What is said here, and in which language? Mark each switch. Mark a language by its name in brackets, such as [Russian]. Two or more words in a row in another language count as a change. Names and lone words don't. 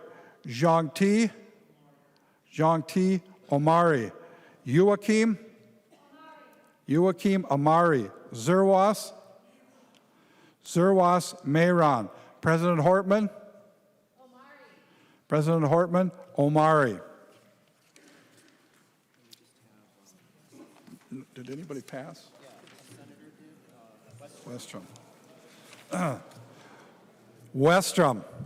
[English] Zhangti. Zhangti Omari. Joachim. Joachim Amari. Zerwas. Zerwas Mayron. President Hortman. President Hortman Omari. Did anybody pass? Westrom. Westrom.